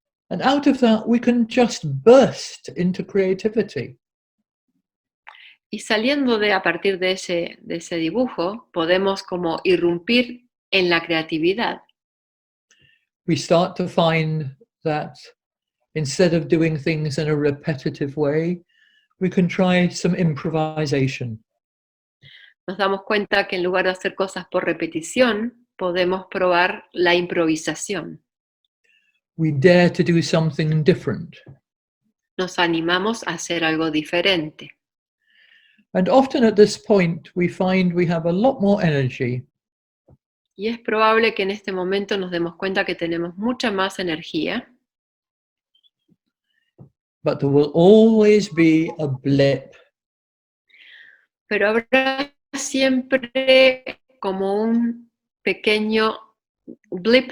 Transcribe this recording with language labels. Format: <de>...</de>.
<en>And out of that, we can just burst into creativity.</en> <es>Y saliendo a partir de ese dibujo, podemos como irrumpir en la creatividad.</es> <en>We start to find that instead of doing things in a repetitive way, we can try some improvisation.</en> <es>Nos damos cuenta que en lugar de hacer cosas por repetición, podemos probar la improvisación.</es> <en>We dare to do something different.</en> <es>Nos animamos a hacer algo diferente.</es> <en>And often at this point, we find we have a lot more energy.</en> <es>Y es probable que en este momento nos demos cuenta que tenemos mucha más energía.</es> <en>But there will always be a blip.</en> <es>Pero habrá siempre como un pequeño blip.</es>